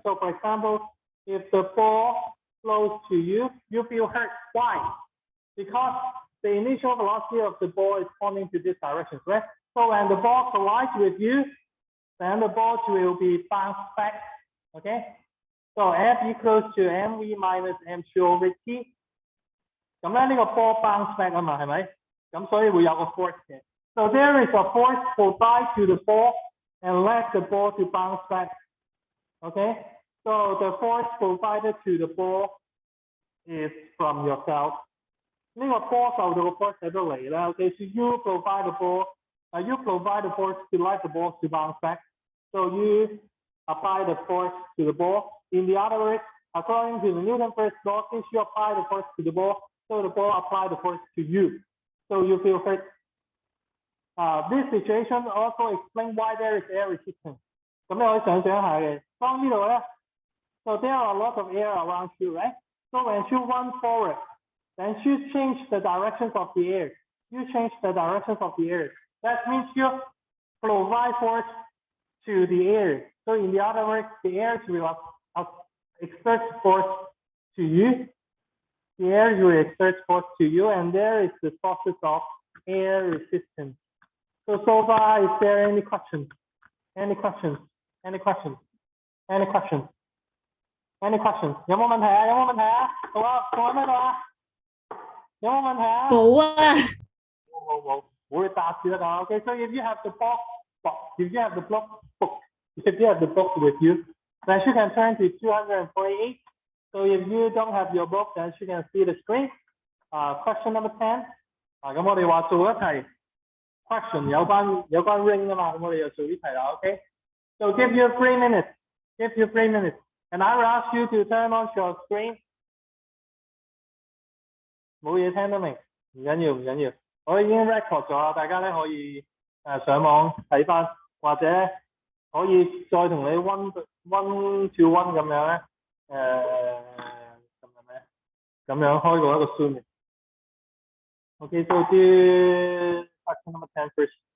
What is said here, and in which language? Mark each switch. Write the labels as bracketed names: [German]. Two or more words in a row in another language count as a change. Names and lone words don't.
[English] So for example, if the ball flows to you, you feel hurt. Why? Because the initial velocity of the ball is pointing to this direction, right? So when the ball collides with you, then the ball will be bounced back. Okay? So F equals to mv minus m2 over t. [Cantonese] 咁咧呢個波 [English] bounce back [Cantonese] 啊嘛，係咪？咁所以會有個 force 嘅。 [English] So there is a force provided to the ball and let the ball to bounce back. Okay? So the force provided to the ball is from yourself. [Cantonese] 呢個波受到個 force 喺度嚟啦。 [English] Okay, so you provide the ball, you provide the force to let the ball to bounce back. So you apply the force to the ball. In the other words, according to the Newton's first law, since you apply the force to the ball, so the ball apply the force to you. So you feel hurt. This situation also explains why there is air resistance. [Cantonese] 咁你可以想象下嘅，當呢度咧 [English] so there are a lot of air around you, right? So when you run forward, then you change the directions of the air. You change the directions of the air. That means you provide force to the air. So in the other words, the air will exert force to you. The air will exert force to you, and there is the process of air resistance. So far, is there any questions? Any questions? Any questions? Any questions? Any questions? [Cantonese] 有冇問題啊？有冇問題啊？好啊，仲喺邊度啊？有冇問題啊？冇啊。冇會答住得㗎。 [English] Okay, so if you have the book, if you have the book with you, then you can turn to 248. So if you don't have your book, then you can see the screen. Question number 10. [Cantonese] 咁我哋話做一題 question 有關 ring 啊嘛，咁我哋就做呢題啦。Okay. [English] So give you 3 minutes. Give you 3 minutes. And I will ask you to turn on your screen. [Cantonese] 冇嘢聽得明，唔緊要，我已經 record 咗啦，大家咧可以上網睇翻，或者可以再同你 [English] one to one [Cantonese] 咁樣咧，咁樣開過一個 Zoom。 [English] Okay, so do question number 10 first.